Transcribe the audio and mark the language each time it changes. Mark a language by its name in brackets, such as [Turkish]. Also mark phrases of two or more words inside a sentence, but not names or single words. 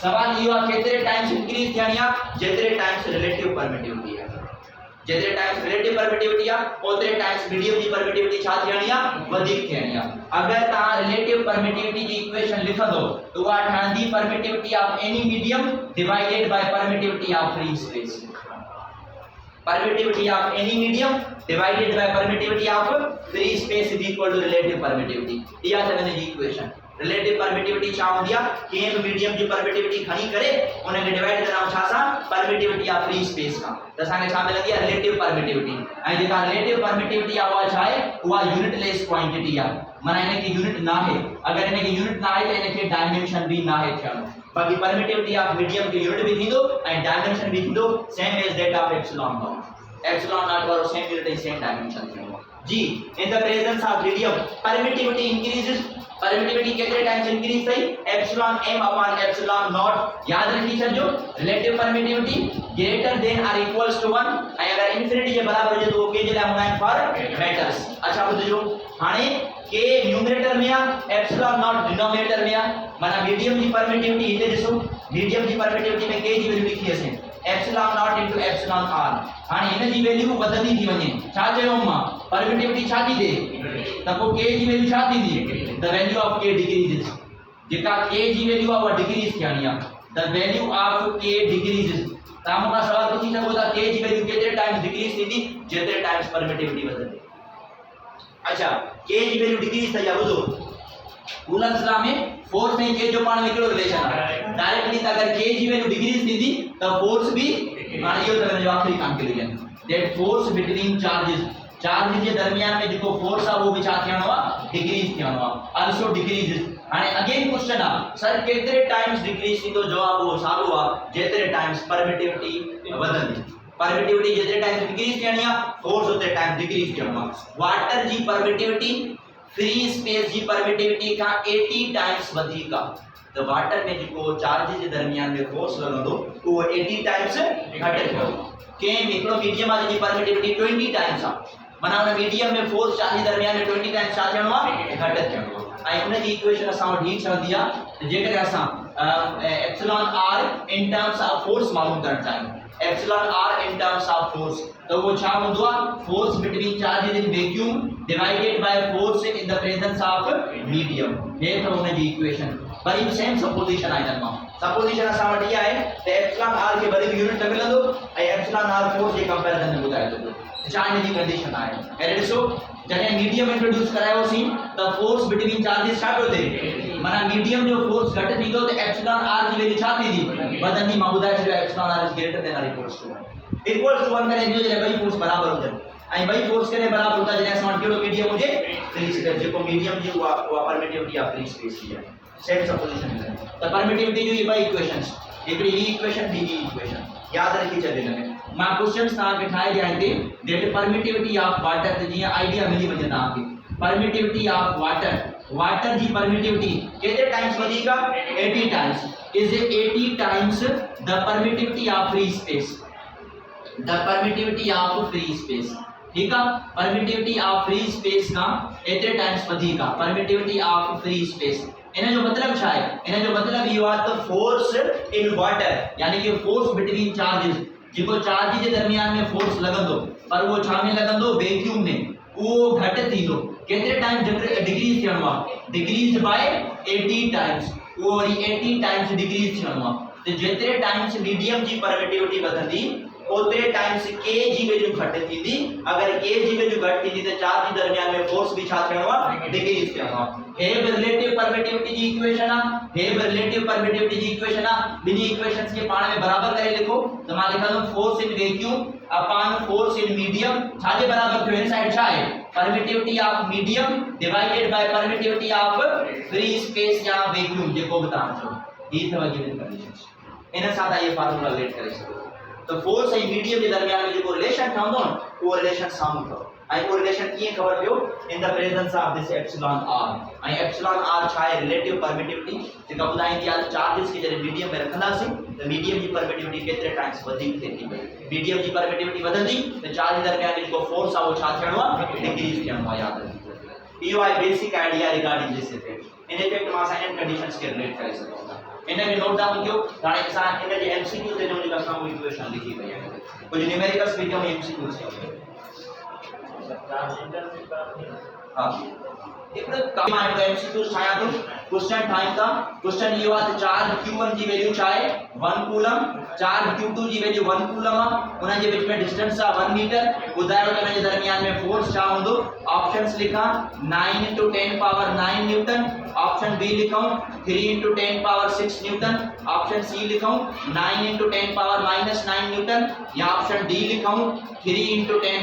[Sindhi] सवाल इहो आहे केतिरे [English] times increase [Sindhi] थियणी आहे, जेतिरे [English] times relative permittivity [Sindhi] आहे, जेतिरे [English] times relative permittivity [Sindhi] आहे ओतिरे टाइम्स मीडियम जी परमिटिविटी छा थियणी आहे, वधीक थियणी आहे। अगरि तव्हां [English] relative permittivity [Sindhi] जी इक्वेशन लिखंदो त उहा ठहंदी [English] permittivity of any medium divided by permittivity of free space, permittivity of any medium divided by permittivity of free space is equal to relative permittivity। [Sindhi] इहा त मैंने जी [English] equation relative permittivity [Sindhi] छा हूंदी आहे, कंहिं बि मीडियम जी परमिटिविटी खणी करे उनखे डिवाइड कराऊं छा सां, [English] permittivity of free space [Sindhi] खां, त असांखे छा मिलंदी आहे, [English] relative permittivity. [Sindhi] ऐं जेका [English] relative permittivity [Sindhi] आहे उहा छा आहे, उहा [English] unitless quantity [Sindhi] आहे, माना इनखे यूनिट न आहे, अगरि इनखे यूनिट न आहे त इनखे डायमेंशन बि न आहे थियणो। बाक़ी [English] permittivity of medium [Sindhi] के यूनिट भी थींदो ऐं डायमेंशन भी थींदो [English] same as that of epsilon not, epsilon not [Sindhi] वारो [English] same unit [Sindhi] ऐं [English] same dimension [Sindhi] थींदो जी। [English] in the presence of medium permittivity increases, permittivity केतिरे times increase थई, epsilon m upon epsilon not। [Sindhi] याद रखी छॾिजो [English] relative permittivity greater than or equals to 1 [Sindhi] ऐं अगरि इंफिनिटी जे बराबर हुजे त उहो के जे लाइ हूंदा आहिनि [English] for matters. [Sindhi] अच्छा ॿुधजो, हाणे के न्यूमरेटर में आहे, एप्सिलॉन नॉट डिनोमिनेटर में आहे, माना मीडियम जी परमिटिविटी हिते ॾिसो, मीडियम जी परमिटिविटी में के जी वैल्यू लिखी असें [English] epsilon not into epsilon r. [Sindhi] हाणे हिन जी वैल्यू वधंदी थी वञे, छा चयो मां, परमिटिविटी छा थी थे त पोइ के जी वैल्यू छा थींदी, [English] the value of K decreases, [Sindhi] जेका के जी वैल्यू आहे उहा डिक्रीज थियणी आहे, [English] the value of K decreases. [Sindhi] तव्हां मूंखां सवाल पुछी सघो था के जी वैल्यू केतिरे [English] times decrease [Sindhi] थींदी, जेतिरे [English] times permittivity [Sindhi] वधंदी। अच्छा के जी वैल्यू डिक्रीज थई आहे, ॿुधो कूलम्स लॉ में फोर्स ऐं के जो पाण में कहिड़ो रिलेशन आहे, डायरेक्टली अगर के जी वैल्यू डिक्रीज थींदी त फोर्स भी, हाणे इहो त जो आखिरी [English] conclusion that force between charges, [Sindhi] चार्ज जे दरमियान में जेको फोर्स आहे वो भी छा थियणो आहे, डिक्रीज थियणो आहे, [English] also decrease. [Sindhi] हाणे [English] again question [Sindhi] आहे सर केतिरे [English] times decrease [Sindhi] थींदो, जवाब वो साॻियो आहे जेतिरे [English] times permittivity [Sindhi] वधंदी, परमिटिविटी जेतिरे [English] times decrease [Sindhi] थियणी आहे फोर्स ओतिरे [English] times decrease [Sindhi] थियणो आहे। वाटर जी [English] permittivity free space [Sindhi] जी परमिटिविटी का 80 टाइम्स वधीक आहे, तो वाटर में जो चार्ज के दरमियान में फोर्स लगंदो वो 80 टाइम्स घट थो। के हिकड़ो मीडियम आहे जी परमिटिविटी 20 टाइम्स आहे, माना उन मीडियम में फोर्स चार्ज के दरमियान में 20 टाइम्स छा थियणो आहे, घट थियणो आहे। ऐं उन जी इक्वेशन असां वटि हीअ ठहंदी आहे जेकॾहिं असां [English] epsilon r in terms of force [Sindhi] मालूम करणु चाहियूं, [English] epsilon r in terms of force, [Sindhi] तो वो छा हूंदो आहे, [English] force between charges in vacuum divided by force in the presence of medium. [Sindhi] हे तो उन जी इक्वेशन वरी [English] same supposition [Sindhi] आहे, हिन मां सपोजिशन असां वटि इहा आहे त [English] epsilon r [Sindhi] के वरी भी यूनिट न मिलंदो ऐं [English] epsilon r force [Sindhi] जे कंपैरिजन में ॿुधाए थो छा इन जी कंडीशन आहे। ऐं ॾिसो जॾहिं [English] medium introduce [Sindhi] करायोसीं त [English] force between charges [Sindhi] छा पियो थिए, माना मीडियम जो फोर्स घटि थींदो त [English] epsilon r [Sindhi] जी वैल्यू छा थींदी, वधंदी। मां ॿुधाए छॾियो [English] epsilon r is greater than or equals to 1 [Sindhi] करे इहो जॾहिं ॿई फोर्स बराबर हुजनि ऐं ॿई फोर्स करे बराबर हूंदा जॾहिं असां वटि कहिड़ो मीडियम हुजे, [English] free space, [Sindhi] जेको मीडियम जी उहा [English] permittivity of free space [Sindhi] जी आहे। [English] same supposition [Sindhi] त परमिटिविटी जो ये ॿई इक्वेशंस, हिकिड़ी ही इक्वेशन ॿी ही इक्वेशन याद रखी छॾ। हिन में मां क्वेश्चंस तव्हांखे ठाहे ॾियां हिते [English] that permittivity of water, [Sindhi] त जीअं आइडिया मिली वञे तव्हांखे। [English] permittivity of water, [Sindhi] वाटर जी परमिटिविटी केतिरे टाइम्स वधीक आहे, [English] 80 times, is 80 times the permittivity of free space, the permittivity of free space, द परमिटिविटी ऑफ फ्री स्पेस। [Hindi] ठीक है, [English] permittivity of free space [Sindhi] का एतिरे टाइम्स वधीक आहे, [English] permittivity of free space. [Sindhi] इन जो मतलब छा है, इन जो मतलब इहो आहे त [English] force in water [Sindhi] यानी कि [English] force between charges, [Sindhi] जेको चार्ज जे दरमियान में फोर्स लगंदो पर वो छा में लगंदो, वैक्यूम में, वो घट थींदो। केतिरे [English] time decrease [Sindhi] थियणो आहे [English] decrease by 80 times [Sindhi] वो वरी [English] 80 times decrease [Sindhi] थियणो आहे त जेतिरे [English] times medium [Sindhi] जी परमिटिविटी वधंदी ओतिरे टाइम्स के जी वैल्यू घट थींदी अगर के जी वैल्यू घट थींदी त चार्ज जे दरमियान में फोर्स भी छा थियणो आहे डिक्रीज थियणो आहे हे [English] relative permittivity [Sindhi] जी इक्वेशन आहे हे रिलेटिव परमिटिविटी जी इक्वेशन आहे बिनी इक्वेशंस के पाण में बराबर करे लिखो त मां लिखंदुमि [English] force in vacuum upon force in medium [Sindhi] छाजे बराबर थियो इन साइड छा आहे [English] permittivity of medium divided by permittivity of free space [Sindhi] या वैक्यूम जेको भी तव्हां चओ ही अथव [English] given conditions [Sindhi] इन सां तव्हां ये फार्मूला रिलेट करे सघो तो फोर्स ऐं मीडियम जे दरमियान में जेको रिलेशन ठहंदो न उहो रिलेशन साम्हूं अथव ऐं उहो रिलेशन कीअं ख़बर पियो [English] in the presence of this epsilon r [Sindhi] ऐं [English] epsilon r [Sindhi] छा आहे [English] relative permittivity [Sindhi] जेका ॿुधाईंदी आहे चार्जिस खे जॾहिं मीडियम में रखंदासीं त मीडियम जी परमिटिविटी केतिरे टाइम्स वधीक थिए थी मीडियम जी परमिटिविटी वधंदी त चार्ज जे दरमियान में जेको फोर्स आहे उहो छा थियणो आहे डिक्रीज थियणो आहे यादि रखिजो इहो आहे [English] basic idea regarding this effect in effect [Sindhi] मां असां इन कंडीशंस खे रिलेट करे सघूं था इन खे [English] note down [Sindhi] कयो हाणे असां इन जे एमसीक्यू ते जो जेका असां इक्वेशन लिखी पई आहे कुछ न्यूमेरिकल्स भी कम एमसीक्यू से [Hindi] हां एक काम है तो एमसीक्यू ठाया तो क्वेश्चन ठाया था क्वेश्चन ये हुआ चार्ज q1 की वैल्यू क्या है 1 कूलम चार्ज q2 की वैल्यू 1 कूलम है उन जे बीच में डिस्टेंस है 1 मीटर [Sindhi] बुधायो तो जे दरमियान में फोर्स छा हुंदो [Hindi] ऑप्शंस लिखा 9 * 10 पावर 9 न्यूटन ऑप्शन बी लिखूं 3 * 10 पावर 6 न्यूटन ऑप्शन सी लिखूं 9 * 10 पावर -9 न्यूटन या ऑप्शन डी लिखूं 3 *